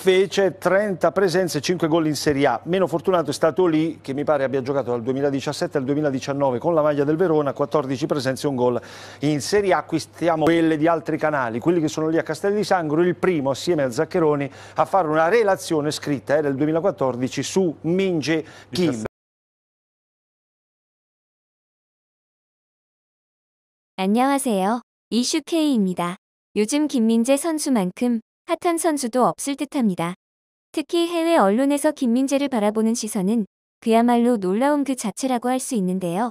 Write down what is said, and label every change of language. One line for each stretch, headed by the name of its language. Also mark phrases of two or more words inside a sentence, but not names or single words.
Italian: Fece 30 presenze, 5 gol in Serie A. Meno fortunato è stato lì, che mi pare abbia giocato dal 2017 al 2019 con la maglia del Verona, 14 presenze e un gol in Serie A. Qui stiamo quelle di altri canali, quelli che sono lì a Castel di Sangro, il primo assieme a Zaccheroni a fare una relazione scritta, era il 2014, su Min-jae Kim.
Korean: 안녕하세요. 이슈K입니다. 요즘 김민재 선수만큼 핫한 선수도 없을 듯합니다. 특히 해외 언론에서 김민재를 바라보는 시선은 그야말로 놀라운 그 자체라고 할 수 있는데요.